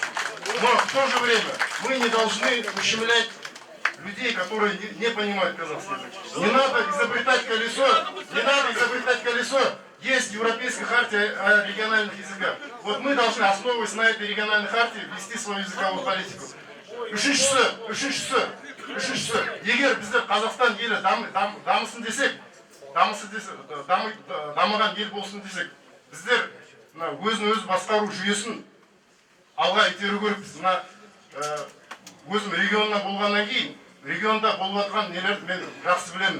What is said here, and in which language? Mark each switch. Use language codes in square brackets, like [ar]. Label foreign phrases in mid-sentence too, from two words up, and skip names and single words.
[ru] Но в то же время мы не должны ущемлять людей, которые не понимают казахский язык. Не надо изобретать колесо, Есть Европейская хартия о региональных языках. Вот мы должны, основываясь на этой региональной хартии, вести свою языковую политику. [kk] Үшіншісі, егер біздер Қазақстан елі дамысын десек, дамыған ел болсын десек, біздер өзін өзі басқару жүйесін алға итеру керекпіз. Өзім регионна болғаннан кейін, регионда болып жатқан нелерді мен жақсы білемін.